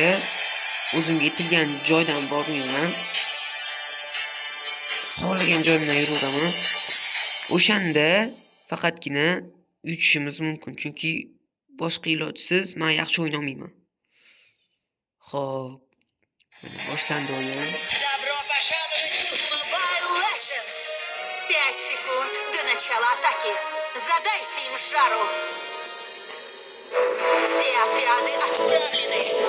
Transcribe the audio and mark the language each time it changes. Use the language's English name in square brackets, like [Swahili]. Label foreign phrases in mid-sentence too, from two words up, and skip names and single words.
[Uzbek] O'zimga yetilgan joydan bormayman. Xohlagan joyimdan yuraveraman. O'shanda faqatgina uchishimiz mumkin, chunki boshqa ilojsiz men yaxshi o'ynay olmayman. Xo'p, boshlandi o'yin. [Russian] Добро пожаловать в Mobile Legends! 5 секунд до начала атаки. Задайте им жару. Все отряды отправлены.